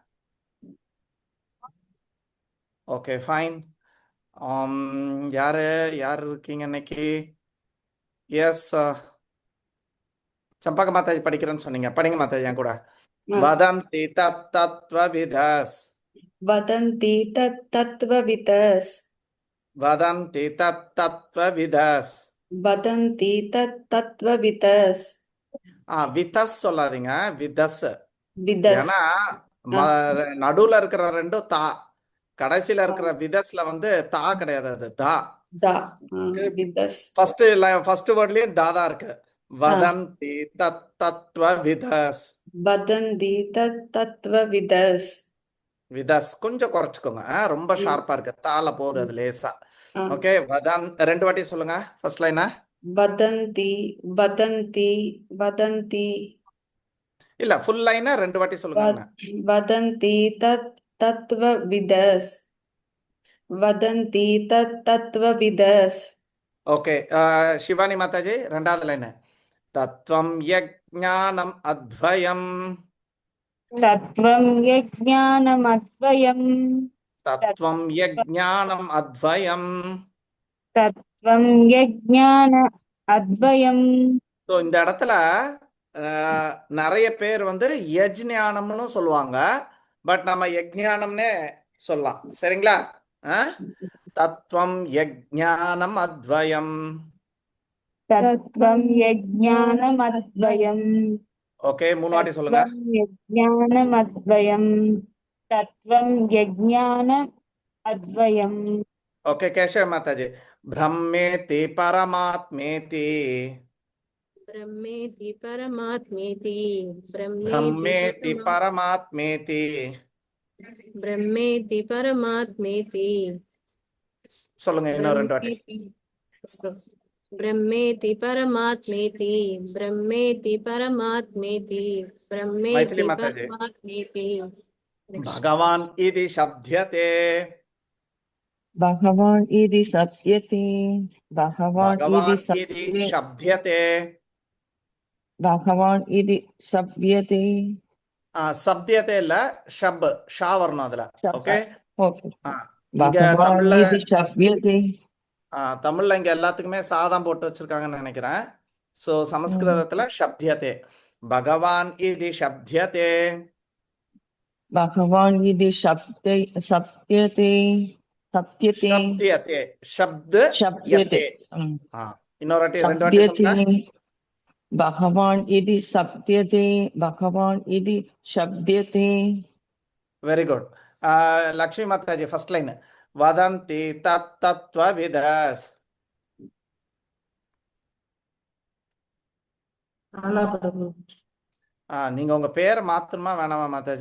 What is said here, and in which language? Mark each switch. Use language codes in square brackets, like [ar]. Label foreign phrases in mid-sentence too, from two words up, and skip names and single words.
[en] okay fine. [ta] யாரு யார் இருக்கீங்க இன்னைக்கு? எஸ் சம்பக மாதாஜி படிக்கிறேன்னு சொன்னீங்க. படிங்க மாதாஜி என் கூட. [sa] वदन्ति तत् तत्त्वविदस् वदन्ति तत्तत्त्वविदस् वदन्ति तत् तत्त्वविदस्. वदन्ति तत्तत्त्वविदस् [ta] விதஸ் சொல்லாதீங்க, விதஸ். [sa] विदस् [ta] ஏன்னா நடுவுல இருக்கிற ரெண்டும் தா, கடைசியில இருக்கிற விதஸ்ல வந்து தா கிடையாது, அது தா. [sa] दा विदस् [en] first wordலயும் [ta] தாதா இருக்கு. [sa] वदन्ति तत् तत्त्वविदस्. वदन्ति तत्तत्त्वविदस् [ta] விதஸ் கொஞ்சம் குறைச்சுக்கோங்க. ரொம்ப ஷார்ப்பா இருக்கு, தால போகுது அது லேசா. ஓகே ரெண்டு வாட்டி சொல்லுங்க [en] first lineஆ. [sa] वदन्ति वदन्ति वदन्ति [ta] இல்ல [en] full lineஆ [ta] 2 வாட்டி சொல்லுங்க. [sa] वदन्ति तत्तत्त्वविदस् वदन्ति तत्तत्त्वविदस् [ta] ஓகே சிவானி மாதாஜி ரெண்டாவது லைன். [sa] तत्त्वं यज्ञानम् अद्वयम्. तत्त्वं यज्ञानमद्वयम् तत्त्वं यज्ञानम् अद्वयम्. तत्त्वं यज्ञान अद्वयम्. [ta] ஸோ இந்த இடத்துல நிறைய பேர் வந்து யஜ்ஞானம்னு சொல்லுவாங்க, பட் நம்ம யஜ்ஞானம்னே சொல்லலாம். சரிங்களா? [sa] तत्त्वं यज्ञानम् अद्वयम्. तत्त्वं यज्ञानमद्वयम्. [ta] ஓகே 3 வாட்டி சொல்லுங்க. [sa] यज्ञानमद्वयम्. तत्त्वं यज्ञान अद्वयम्. [ta] ஓகே கேशव மாதாஜி. [sa] ब्रह्मेति परमात्मेति. ब्रह्मेति परमात्मेति ब्रह्मेति परमात्मेति. ब्रह्मेति परमात्मेति [ta] சொல்லுங்க இன்னும் 2 வாட்டி. [sa] ब्रह्मेति परमात्मेति ब्रह्मेति परमात्मेति ब्रह्मेति माताजी। परमात्मेति भगवान इति शब्द्यते. भगवान् इति सप्यते भगवान् भगवान इति इति शब्द्यते. भगवान् इति सप्यते [ta] சப்தியத்தை இல்ல, ஷப் ஷா வரணும் அதுல. ஓகே [sa] ओके [ta] இங்க [sa] भगवान् [ta] தமிழ்ல [sa] इति सप्यते [ta] தமிழ்ல இங்க எல்லாத்துக்குமே சாதம் போட்டு வச்சிருக்காங்கன்னு நினைக்கிறேன். சோ சமஸ்கிருதத்துல சப்தியதே. [sa] भगवान् इति शब्द्यते. भगवान् इति सप्यते சப்தியதே शब्दयते [ta] யத்தே இன்னொரு வாட்டி ரெண்டு வாட்டி [sa] शब्दयते [ta] சொல்லுங்க. [sa] भगवान् इति सप्यते भगवान् इति शब्दयते [en] very good. [ta] லக்ஷ்மி மாதாஜி ஃபர்ஸ்ட் லைன் [sa] वदन्ति तत्त्वविदस्. [ta] நீங்க உங்க பேரை மாத்தணுமா வேணாமா மாதாஜி?